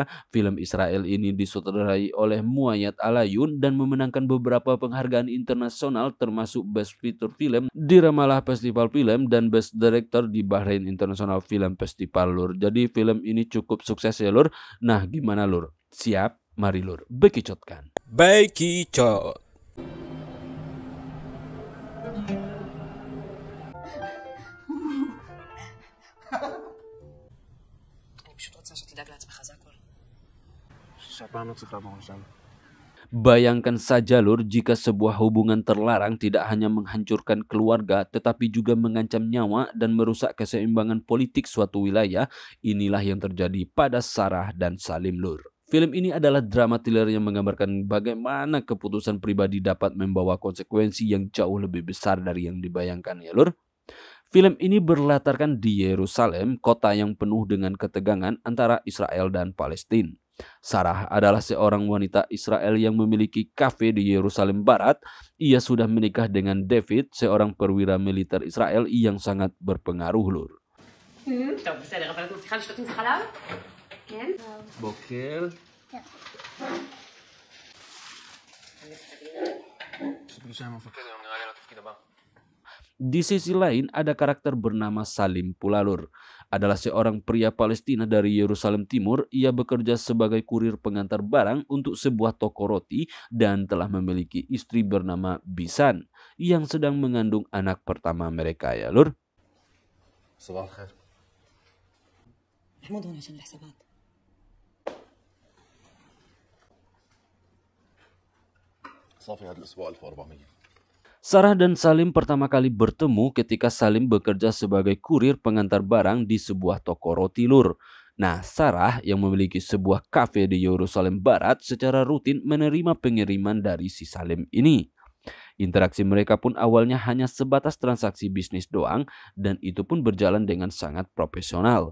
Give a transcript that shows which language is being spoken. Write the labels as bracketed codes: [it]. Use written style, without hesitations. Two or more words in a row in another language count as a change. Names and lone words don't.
[id] Film Israel ini disutradarai oleh Muayyad Alayun dan memenangkan beberapa penghargaan internasional termasuk [en] Best Feature Film [id] di Ramallah Festival Film dan [en] Best Director [id] di Bahrain International Film Festival Lur. Jadi film ini cukup sukses ya Lur. Nah gimana Lur? Siap? Mari Lur, bekicotkan. Bekicot. [he] אני פשוט רוצה שתדאג לעצמך, זה הכל. שהפעם לא צריך לעבור לשם. [id] Bayangkan saja Lur, jika sebuah hubungan terlarang tidak hanya menghancurkan keluarga tetapi juga mengancam nyawa dan merusak keseimbangan politik suatu wilayah. Inilah yang terjadi pada Sarah dan Salim Lur. Film ini adalah drama thriller yang menggambarkan bagaimana keputusan pribadi dapat membawa konsekuensi yang jauh lebih besar dari yang dibayangkan ya Lur. Film ini berlatarkan di Yerusalem, kota yang penuh dengan ketegangan antara Israel dan Palestina. Sarah adalah seorang wanita Israel yang memiliki kafe di Yerusalem Barat. Ia sudah menikah dengan David, seorang perwira militer Israel yang sangat berpengaruh Lur. [he] טוב, בסדר, אבל את מבטיחה לשתות עם זה חלב? כן? בוקר. יש לי פגישה עם המפקד היום, נראה לי על התפקיד הבא. [id] Di sisi lain ada karakter bernama Salim pula Lur. Adalah seorang pria Palestina dari Yerusalem Timur. Ia bekerja sebagai kurir pengantar barang untuk sebuah toko roti dan telah memiliki istri bernama Bisan yang sedang mengandung anak pertama mereka ya Lur. [ar] صباح الخير. محمود هون عشان الحسابات. صافي هذا الأسبوع 1400. [id] Sarah dan Salim pertama kali bertemu ketika Salim bekerja sebagai kurir pengantar barang di sebuah toko roti Lur. Nah, Sarah yang memiliki sebuah kafe di Yerusalem Barat secara rutin menerima pengiriman dari si Salim ini. Interaksi mereka pun awalnya hanya sebatas transaksi bisnis doang dan itu pun berjalan dengan sangat profesional.